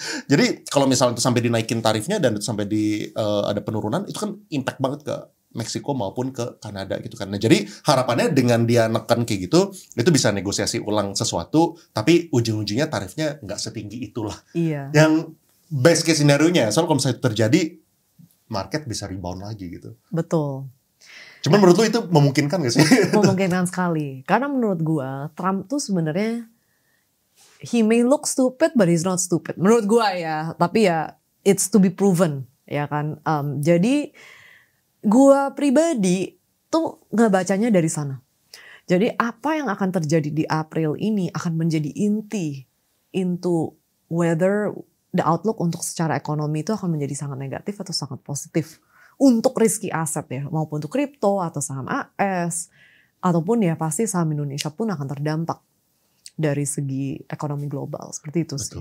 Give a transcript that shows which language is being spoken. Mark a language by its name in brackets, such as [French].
[Indonesian] Jadi kalau misalnya itu sampai dinaikin tarifnya dan sampai ada penurunan, itu kan impact banget ke Meksiko maupun ke Kanada gitu kan. Nah jadi harapannya dengan dia neken kayak gitu, itu bisa negosiasi ulang sesuatu, tapi ujung-ujungnya tarifnya nggak setinggi itulah. Iya. Yang best case scenario-nya, soal kalau misalnya itu terjadi, market bisa rebound lagi gitu. Betul. Cuman menurut lu itu memungkinkan gak sih? Memungkinkan sekali. Karena menurut gua, Trump tuh sebenarnya [English] he may look stupid, but he's not stupid. [Indonesian] Menurut gua ya, tapi ya [English] it's to be proven, [Indonesian] ya kan. Jadi gua pribadi tuh nggak bacanya dari sana. Jadi apa yang akan terjadi di April ini akan menjadi inti [English] into whether the outlook [Indonesian] untuk secara ekonomi itu akan menjadi sangat negatif atau sangat positif untuk risky aset ya, maupun untuk kripto atau saham AS, ataupun ya pasti saham Indonesia pun akan terdampak dari segi ekonomi global, seperti itu sih.